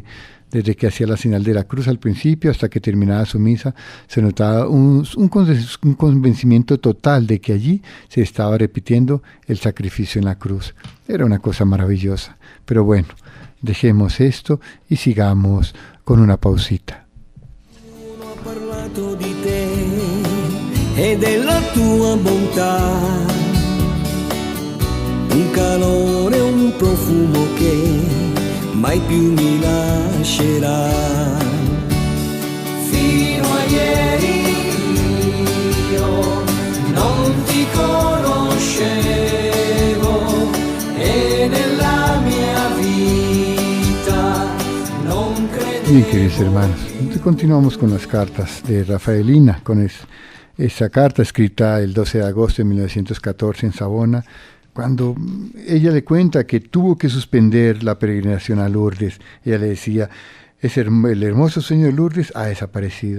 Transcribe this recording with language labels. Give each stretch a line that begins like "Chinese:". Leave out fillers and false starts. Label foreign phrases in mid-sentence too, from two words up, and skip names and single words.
Spanish: Desde que hacía la señal de la cruz al principio hasta que terminaba su misa, se notaba un convencimiento total de que allí se estaba repitiendo el sacrificio en la cruz. Era una cosa maravillosa. Pero bueno, dejemos esto y sigamos con una pausita.
Italian: Ho parlato di te e della tua bontà, un calore, un profumo che mai più mi lascerà. Fino a ieri io non ti conoscevo e nella mia vita non credevo.
Spanish: Bien, queridos hermanos, continuamos con las cartas de Rafaelina, con esa carta escrita el 12 de agosto de 1914 en Savona, cuando ella le cuenta que tuvo que suspender la peregrinación a Lourdes. Ella le decía: el hermoso sueño de Lourdes ha desaparecido.